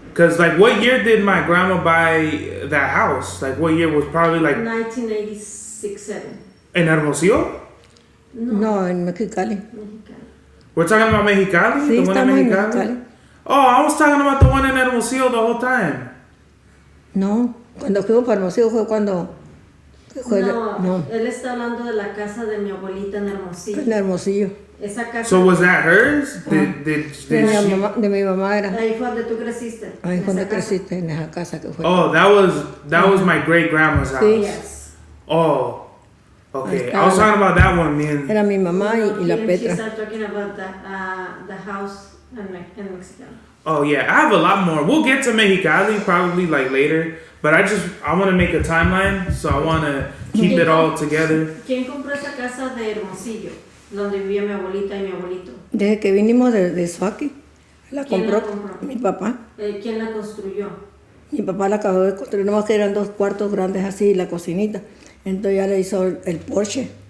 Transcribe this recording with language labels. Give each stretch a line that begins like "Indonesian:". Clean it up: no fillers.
English: Cause like what year did my grandma buy that house? Like what year was probably like 1986-7. In Hermosillo?
Spanish: No, en Mexicali.
English: We're talking about Mexicali?
Spanish: Sí,
English: the one in Mexicali? Oh, I was talking about the one in Hermosillo the whole time.
Spanish: No, cuando fuimos para Hermosillo fue cuando... No, él está hablando de la casa de mi abuelita en Hermosillo. En Hermosillo. Esa casa...
English: So was that hers?
Spanish: De mi mamá era. Ahí fue donde tú creciste. Ahí fue donde creciste, en esa casa que fue.
English: Oh, that was my great grandma's house.
Spanish: Sí.
English: Yes. Oh, okay. I was talking about that one, man.
Spanish: Era mi mamá y la Petra.
English: She started talking about the house in Mexico. Oh yeah, I have a lot more. We'll get to Mexicali probably like later, but I want to make a timeline, so I want to keep it all together.
Spanish: ¿Quién compró esa casa de Hermosillo, donde vivía mi abuelita y mi abuelito? Desde que vinimos de Suaki, la compró mi papá. ¿Quién la construyó? Mi papá la acabó de construir, nomás que eran 2 cuartos grandes así, la cocinita. Entonces ya le hizo el porche.